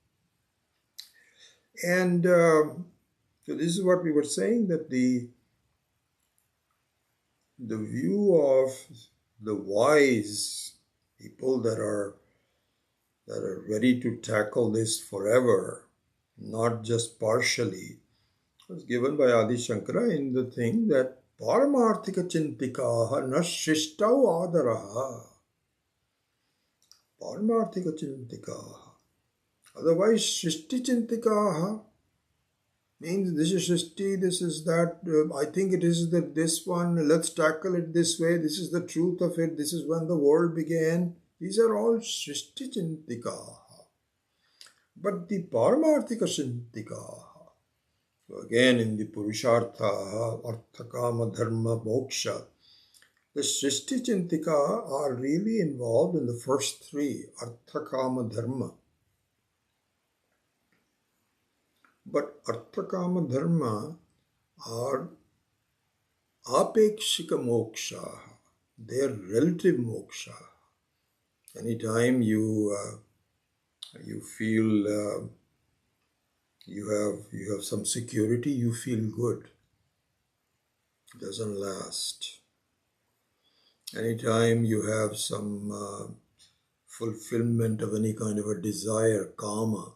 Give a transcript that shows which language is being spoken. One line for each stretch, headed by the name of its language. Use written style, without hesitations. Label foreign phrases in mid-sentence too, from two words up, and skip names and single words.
English: And so this is what we were saying, that the view of the wise people that are ready to tackle this forever, not just partially, was given by Adi Shankara in the thing that
Sanskrit: पारमार्थिक चिन्तकाः न सृष्टौ आदरः. पारमार्थिक चिन्तकाः.
English: Otherwise,
Sanskrit: सृष्टि चिन्तकाः
English: means this is Shishti, this is that, I think it is this one, let's tackle it this way, this is the truth of it, this is when the world began. These are all
Sanskrit: सृष्टि चिन्तकाः.
English: But the
Sanskrit: पारमार्थिक चिन्तकाः,
English: so again in the Purushartha,
Sanskrit: अर्थ काम धर्म मोक्ष,
English: the
Sanskrit: सृष्टि चिन्तका
English: are really involved in the first three,
Sanskrit: अर्थ काम धर्म.
English: But
Sanskrit: अर्थ काम धर्म
English: are
Sanskrit: आपेक्षिक मोक्ष,
English: they are relative moksha. Anytime you feel you have some security, you feel good. It doesn't last. Anytime you have some fulfillment of any kind of a desire, kama.